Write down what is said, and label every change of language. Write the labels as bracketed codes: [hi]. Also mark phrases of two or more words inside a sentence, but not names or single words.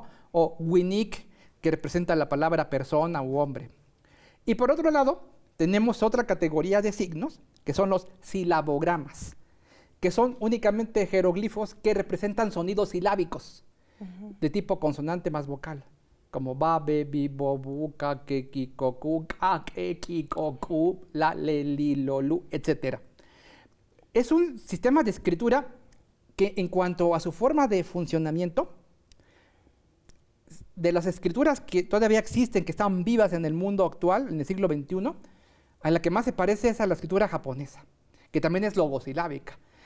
[es] O Winik, que representa la palabra persona u hombre. Y por otro lado, tenemos otra categoría de signos, que son los silabogramas, que son únicamente jeroglifos que representan sonidos silábicos de tipo consonante más vocal, como ba, be, bi, bo, bu, ka, ke, ki, ko, ku, ka, ke, ki, ko, ku, la, le, li, lo, lu, etc. Es un sistema de escritura que en cuanto a su forma de funcionamiento de las escrituras que todavía existen, que están vivas en el mundo actual, en el siglo XXI, a la que más se parece es a la escritura japonesa, que también es logosilábica.